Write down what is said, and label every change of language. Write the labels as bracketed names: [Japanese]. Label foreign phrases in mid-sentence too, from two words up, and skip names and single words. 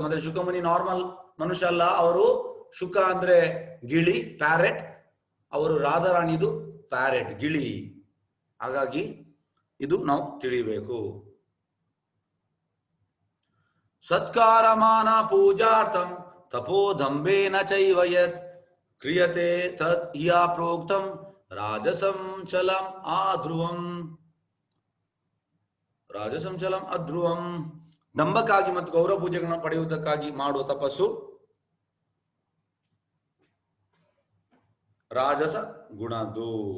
[Kannada] ಮತ್ತೆ ಶುಕಮುನಿ ನಾರ್ಮಲ್ ಮನುಷ್ಯ ಅಲ್ಲ, ಅವರು ಶುಕ ಅಂದ್ರೆ ಗಿಳಿ, ಪ್ಯಾರೆಟ್. ಅವರು ರಾಧಾರಾಣಿದು ಪ್ಯಾರೆಟ್, ಗಿಳಿ. ಹಾಗಾಗಿ ಇದು ನಾವು ತಿಳಿಬೇಕು. [Sanskrit] ಸತ್ಕಾರಮಾನ ಪೂಜಾರ್ಥಂ ತಪೋದಂಬೇನ ಚೈವ ಯತ್ ಕ್ರಿಯತೆ ತತ್ ಯಾ ಪ್ರೋಕ್ತಂ ರಾಜಸಂ ಚಲಂ ಆಧ್ರುವಂ. ರಾಜಸಂ ಚಲಂ ಅಧ್ರುವಂ. [Kannada] ದಂಬಕ್ಕಾಗಿ ಮತ್ತು ಗೌರವ ಪೂಜೆಗಳನ್ನು ಪಡೆಯುವುದಕ್ಕಾಗಿ ಮಾಡುವ ತಪಸ್ಸು ರಾಜಸ ಗುಣದ್ದು.